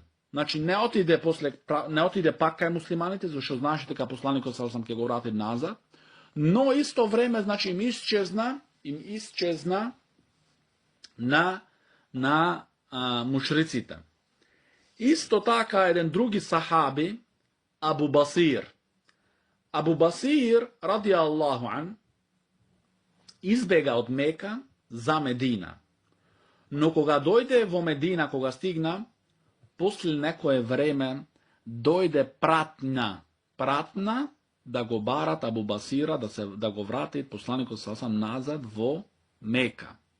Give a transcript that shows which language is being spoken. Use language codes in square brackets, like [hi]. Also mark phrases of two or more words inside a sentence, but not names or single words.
[mk] Значи не отиде пак кај муслиманите, зашто знаеше дека посланикот салаллаху ќе го врати назад, но исто време значи им исчезна на мушриците. Исто така еден други сахаби, Абу Басир [ar] رضي الله عنه, [mk] избега од Мека за Медина. Но кога дојде во Медина, кога стигна, после некое време дојде пратна да го барат Абу Басира, да го врати посланикот сасам назад во Мека.